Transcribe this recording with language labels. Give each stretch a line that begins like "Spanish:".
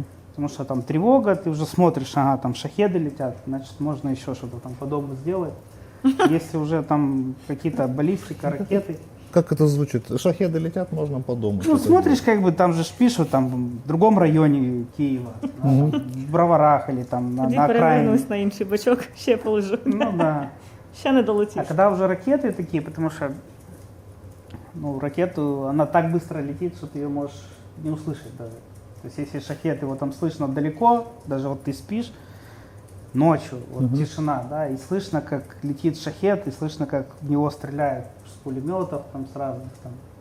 Russian: Потому что там тревога, ты уже смотришь, ага, там шахеды летят, значит, можно еще что-то там подобное сделать. Если уже там какие-то баллистика, ракеты. Как это звучит? Шахеды летят, можно подумать. Ну, смотришь, как бы там же пишут, там в другом районе Киева, да, там, в Броварах или там на окраине.
Ukrainian: Перевернусь на інший бочок, ще полежу. Ну да. Ще не долетів.
Russian: А когда уже ракеты такие, потому что ну, ракету, она так быстро летит, что ты ее можешь не услышать даже. То есть если шахет, его там слышно далеко, даже вот ты спишь ночью, вот тишина, да, и слышно, как летит шахет, и слышно, как в него стреляют с пулеметов там с разных там.